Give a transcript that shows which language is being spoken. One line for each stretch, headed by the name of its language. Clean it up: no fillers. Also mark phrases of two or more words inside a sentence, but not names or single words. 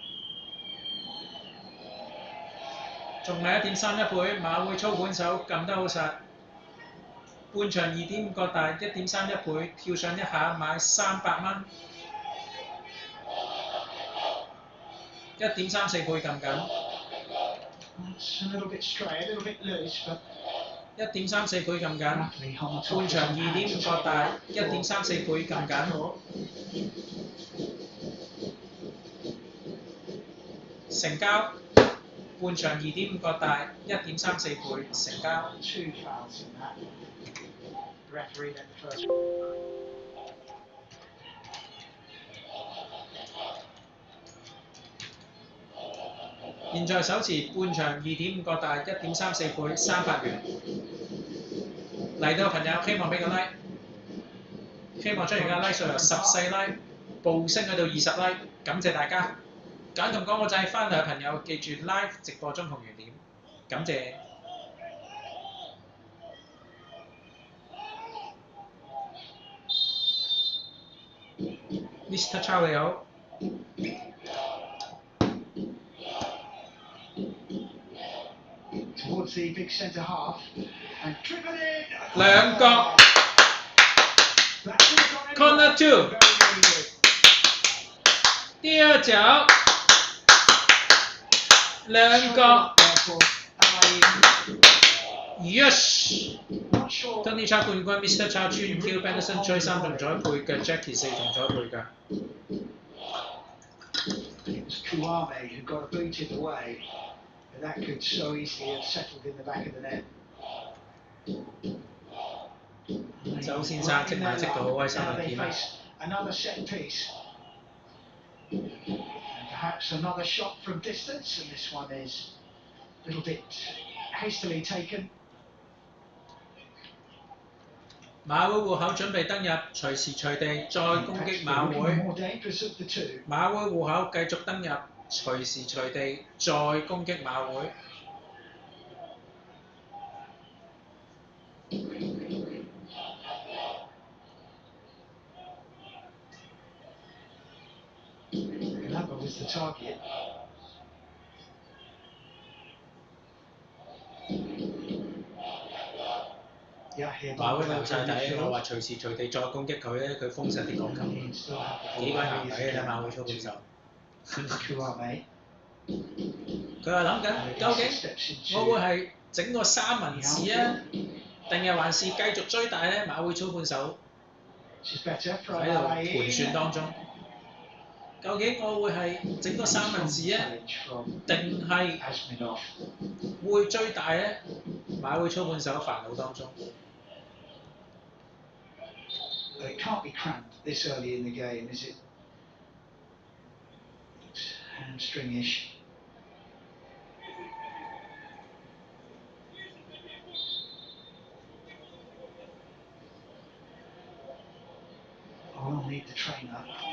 Cantonese: 仲係1.31倍，馬會操盤手撳得好實。半場2.5個大1.31倍，跳上一下買300蚊。1.34倍撳緊。
English: It's a little bit stray, a little bit loose, but
Cantonese: 1.34 倍撳緊。半場2.5個大1.34倍撳緊。成交。半場2.5個大，1.34倍成交。
English: Two fouls in that. The referee let the first.
Cantonese: 現在手持半場2.5個大1.34倍300元。嚟到朋友希望俾個 like， 希望將而家 like 數由14 like 暴升去到20 like， 感謝大家。揀咁講個掣翻嚟嘅朋友記住 live 直播中同原點，感謝。Mr. Chow 你好。
English: Towards the big centre half and driven in.
Cantonese: 兩角。Corner 2。第二腳。兩角。Yes。Tony Chow 冠軍 ，Mr. Chow 穿 Q Benson 追3中咗一倍嘅 ，Jackie 4中咗一倍㗎。
English: It was Kuame who got booted away, and that could so easily have settled in the back of the net.
Cantonese: 周先生即買即到，好開心啊！見啦。
English: Another set piece, and perhaps another shot from distance, and this one is a little bit hastily taken.
Cantonese: 馬會戶口準備登入，隨時隨地再攻擊馬會。馬會戶口繼續登入，隨時隨地再攻擊馬會。 That was the target. 馬會留晒底，我話隨時隨地再攻擊佢咧，佢封實啲角球，幾鬼難睇嘅啫馬會操盤手。佢話諗緊究竟我會係整個三文治啊，定係還是繼續追大咧？馬會操盤手喺度盤算當中，究竟我會係整個三文治啊，定係會追大咧？馬會操盤手煩惱當中。
English: It can't be cramped this early in the game, is it? It's hamstring-ish. I'll need the trainer.